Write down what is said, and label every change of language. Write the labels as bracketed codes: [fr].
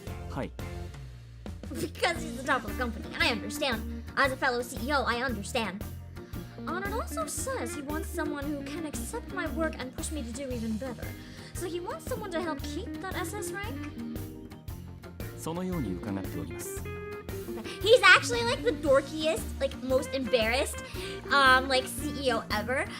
[ja] はい [en] Because he's the top of the company. I understand. As a fellow CEO, I understand. And it also says he wants someone who can accept my work and push me to do even better. So he wants someone to help keep that SS rank? [ja] そのように伺っております [en] Okay. He's actually like the dorkiest, like most embarrassed, like CEO ever.